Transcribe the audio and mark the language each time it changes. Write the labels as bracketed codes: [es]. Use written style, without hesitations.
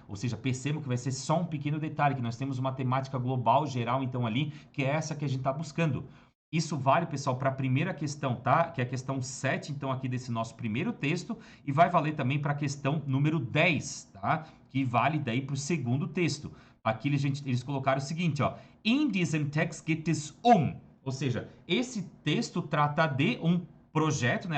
[pt] Ou seja, percebam que vai ser só um pequeno detalhe, que nós temos uma temática global, geral, então ali, que é essa que a gente está buscando. Isso vale, pessoal, para a primeira questão, tá? Que é a questão 7, então, aqui desse nosso primeiro texto, e vai valer também para a questão número 10, tá? Que vale daí para o segundo texto. Aqui eles colocaram o seguinte, ó. [de] In diesem Text geht es um. [pt] Ou seja, esse texto trata de um projeto, né?